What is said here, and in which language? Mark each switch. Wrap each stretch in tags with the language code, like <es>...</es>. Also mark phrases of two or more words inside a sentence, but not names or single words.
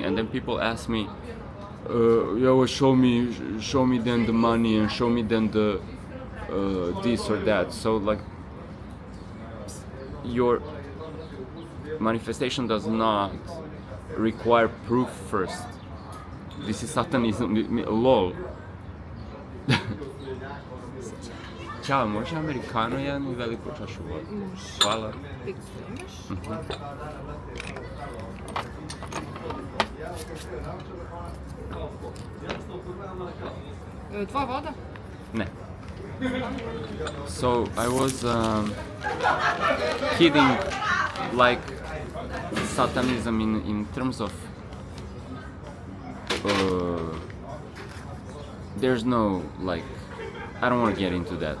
<en>And then people ask me, yeah, well, show me then the money, and show me then the this or that. So like your manifestation does not require proof first. This is satanism, lol.</en> <sr>Ćao, može americano jednu veliku čašu vode? Hvala. Tvoja voda? Ne.</sr> <en>So I was kidding, like satanism in terms of there's no like, I don't want to get into that.</en>